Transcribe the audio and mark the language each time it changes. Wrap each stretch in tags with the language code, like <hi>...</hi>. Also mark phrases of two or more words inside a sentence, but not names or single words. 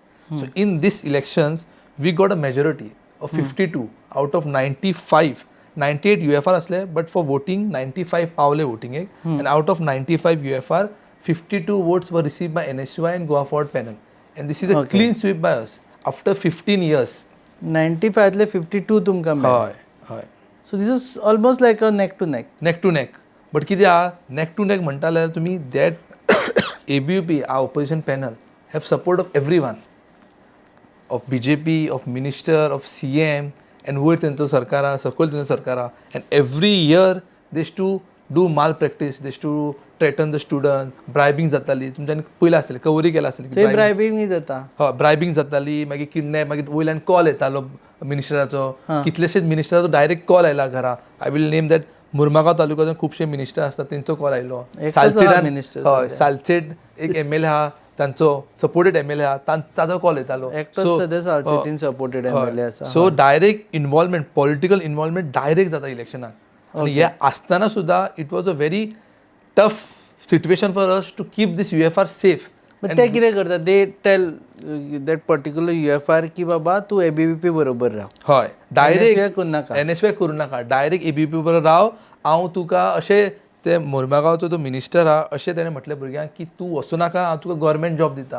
<en>So in this elections we got a majority of 52 out of 95.</en> <kok>98 UFR asle,</kok> <en>but for voting</en> <kok>95 पावले voting ek.</kok> <en>And out of 95 UFR 52 votes were received by NSUI and Goa Forward panel. And this is a clean sweep by us after 15 years.</en> <kok>95 ले 52 तुमकां मेळ्ळे. हय.</kok> <en>So this is almost like a neck to neck. Neck to neck. But</en> <kok>कितें आहा,</kok> <en>neck to neck</en> <kok>म्हणटा जाल्यार तुमी</kok> <en>that ABUP our opposition panel have support of everyone, of BJP, of minister, of CM, and</en> <kok>वयर तेंचो सरकार आहा,</kok> <en>सकयल तेंचो सरकार आहा. And every year they used to do malpractice, they used to threaten the student, bribing जाताली.</en> <kok>तुमच्यानी पयलें आसलें, कवरी केला आसलें. ते ब्रायबिंग जाता. हय ब्रायबिंग जाताली, मागीर किडनॅप, मागीर वयल्यान कॉल येतालो मिनिस्टराचो. कितलेशेच मिनिस्टराचो डायरेक्ट कॉल आयला घरा.</kok> <en>I will name that</en> <kok>मुरमागांव तालुक्याचे खुबशे मिनिस्टर असतात तेंचो कॉल आयलो. हय सालसेट एक MLA आहा तांचो सपोर्टेड MLA आहा ताजो कॉल येतालो.</kok> <en>So direct involvement, political involvement</en> <kok>डायरेक्ट जाता इलेक्शनाक. आनी हे आसतना सुद्धा</kok> <en>It was a very tough situation for us to keep this UFR safe.</en> <kok>ते कितें करता,</kok> <en>they tell that particular UFR</en> <kok>की बाबा तूं ABVP बरोबर राव. हय डायरेक्ट करू NSUI करूं नाका, डायरेक्ट ABVP बरोबर राव. हांव तुका अशें ते मुरमागांवचो तो मिनिस्टर आहा अशें ताणें म्हटलें भुरग्यांक की तूं वचूं नाका, हांव तुका</kok> <en>government job</en> <kok>दिता.</kok>